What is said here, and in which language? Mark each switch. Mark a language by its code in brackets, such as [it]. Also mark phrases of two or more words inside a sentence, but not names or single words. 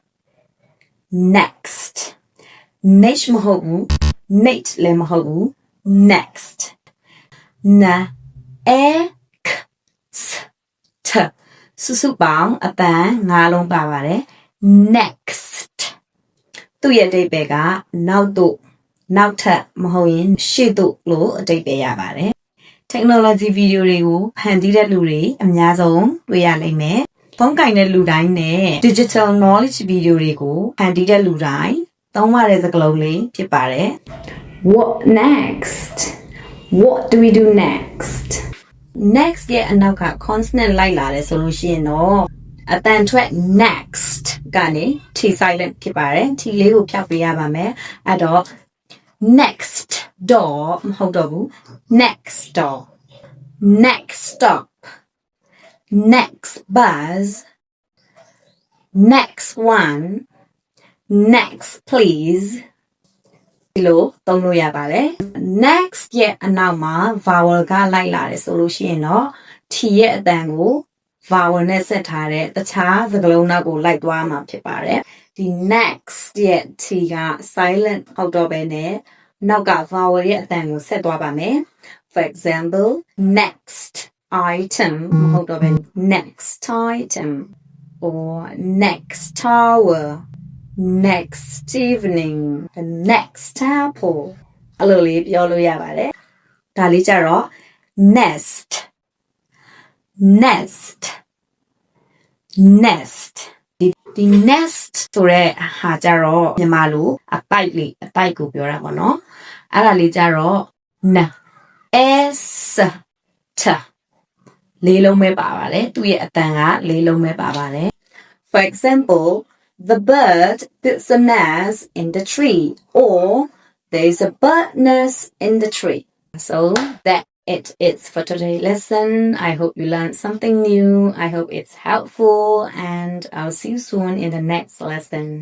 [en] next next [my] မဟုတ်ဘူး next လည်းမဟုတ်ဘူး [en] next na x t [my] စုစုပေါင်းအတန်၅လုံးပါပါတယ် next သူ့ရဲ့အဓိပ္ပာယ်ကနောက်သို့နောက် ထပ်မဟုတ်ရင်ရှေ့သို့လို့အဓိပ္ပာယ်ရပါတယ် [en] technology video [my] တွေကိုဖန်တီးတဲ့လူတွေအများဆုံးတွေ့ရလိမ့် မယ်ဖုန်းကင်တဲ့လူတိုင်းနဲ့ [en] digital knowledge video [my] တွေကိုဖန်တီးတဲ့လူတိုင်းသုံးရ တဲ့စကားလုံးလေးဖြစ်ပါတယ် [en] what next what do we do next next [my] ရဲ့အနောက်က consonant လိုက်လာတယ်ဆိုလို့ရှိရင်တော့အတန်ထွက် next ကနေ [en] t silent [my] ဖြစ်ပါတယ် t လေးကိုဖျောက်ပေးရပါမယ်အဲ့တော့ [en] next door [my] မဟုတ်တော့ဘူး [en] next door next stop next buzz next one next please [my] ဒီလိုသုံးလို့ရပါတယ် next ရဲ့အနောက်မှာ vowel ကလိုက်လာတယ်ဆိုလို့ရှိရင် တော့ t ရဲ့အတန်ကို vowel နဲ့ဆက်ထားတဲ့တခြားစကားလုံးနောက်ကို လိုက်သွားမှာဖြစ်ပါတယ်ဒီ next ရဲ့ t က silent ဟုတ်တော့ပဲနဲ့နောက်က vowel ရဲ့အတန်ကိုဆက်သွားပါမယ် [en] for example next item [my] မဟုတ်တော့ပဲ [en] next item or next tower next evening the next apple [my] အဲ့လိုလေးပြောလို့ရပါတယ်ဒါလေးကြတော့ nest [en] nest nest [my] ဒီ nest ဆိုတဲ့ဟာကြတော့မြန်မာလိုအတိုက်လေးအတိုက်ကိုပြောတာပေါ့နော် အဲ့ဒါလေးကြတော့ [en] n s t [my] လေးလုံးပဲပါပါတယ်သူ့ရဲ့အတန်ကလေးလုံးပဲပါပါတယ် [en] for example the bird puts a nest in the tree or there's a bird nest in the tree so that it is for today's lesson I hope you learned something new I hope it's helpful and I'll see you soon in the next lesson